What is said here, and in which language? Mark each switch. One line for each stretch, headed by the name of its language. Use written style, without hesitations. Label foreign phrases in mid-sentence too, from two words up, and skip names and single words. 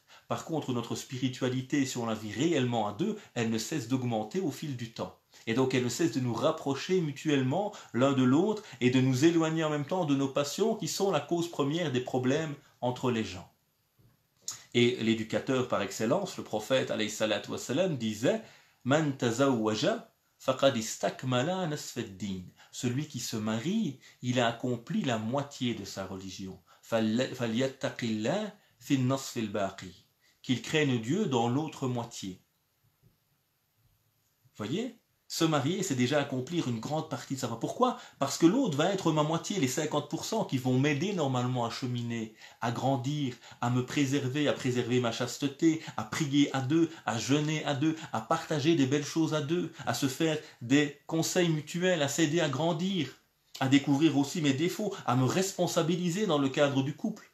French: Par contre, notre spiritualité, si on la vit réellement à deux, elle ne cesse d'augmenter au fil du temps. Et donc elle ne cesse de nous rapprocher mutuellement l'un de l'autre et de nous éloigner en même temps de nos passions qui sont la cause première des problèmes entre les gens. Et l'éducateur par excellence, le prophète
Arabic: عليه الصلاة والسلام,
French: disait «
Arabic: من تزوج فقد استكمل نصف الدين
French: » Celui qui se marie, il a accompli la moitié de sa religion. «
Arabic: فليتق الله في النصف الباقي
French: » Qu'il craigne Dieu dans l'autre moitié. Voyez, se marier, c'est déjà accomplir une grande partie de sa vie. Pourquoi? Parce que l'autre va être ma moitié, les 50% qui vont m'aider normalement à cheminer, à grandir, à me préserver, à préserver ma chasteté, à prier à deux, à jeûner à deux, à partager des belles choses à deux, à se faire des conseils mutuels, à s'aider à grandir, à découvrir aussi mes défauts, à me responsabiliser dans le cadre du couple.